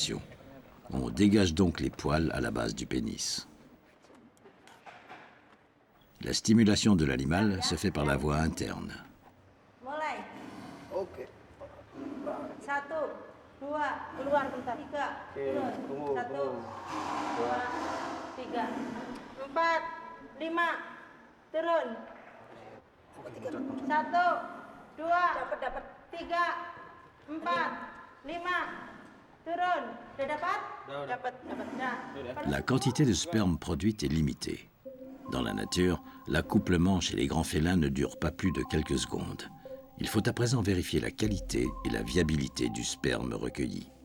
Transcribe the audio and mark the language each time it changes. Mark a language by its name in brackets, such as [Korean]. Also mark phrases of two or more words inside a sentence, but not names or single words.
[French] On dégage donc les poils à la base du pénis. La stimulation de l'animal se fait par la voie interne. [Indonesian] Mulai. Oke. 1, 2, keluar bentar. 3, turun. 1, 2, 3, 4, 5, turun. 1, 2, dapat 3, 4, 5, turun. Udah dapat? Dapat. [French] La quantité de sperme produite est limitée. Dans la nature, l'accouplement chez les grands félins ne dure pas plus de quelques secondes. Il faut à présent vérifier la qualité et la viabilité du sperme recueilli.